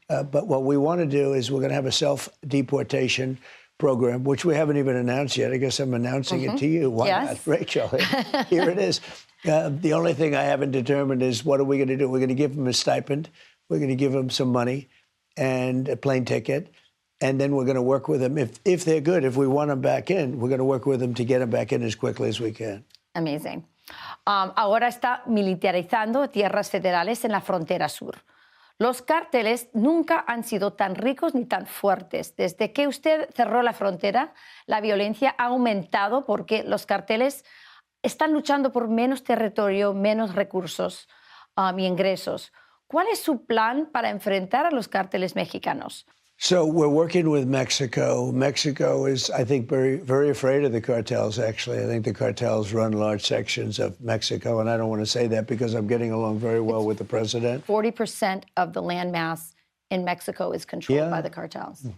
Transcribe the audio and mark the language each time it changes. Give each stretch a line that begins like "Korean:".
English: But what we want to do is we're going to have a self-deportation program, which we haven't even announced yet. I guess I'm announcing it to you. Why not, Rachel? Here it is. The only thing I haven't determined is what are we going to do? We're going to give them a stipend. We're going to give them some money and a plane ticket. And then we're going to work with them. If they're good, if we want them back in, we're going to work with them to get them back in as quickly as we can. Amazing.
Spanish: Ahora está militarizando tierras federales en la frontera sur. Los cárteles nunca han sido tan ricos ni tan fuertes. Desde que usted cerró la frontera, la violencia ha aumentado porque los cárteles están luchando por menos territorio, menos recursos y ingresos. ¿Cuál es su plan para enfrentar a los cárteles mexicanos?
English: So we're working with Mexico. Mexico is, I think, very, very afraid of the cartels, actually. I think the cartels run large sections of Mexico, and I don't want to say that because I'm getting along very well with the president. 40% of the land mass in Mexico is controlled by the cartels.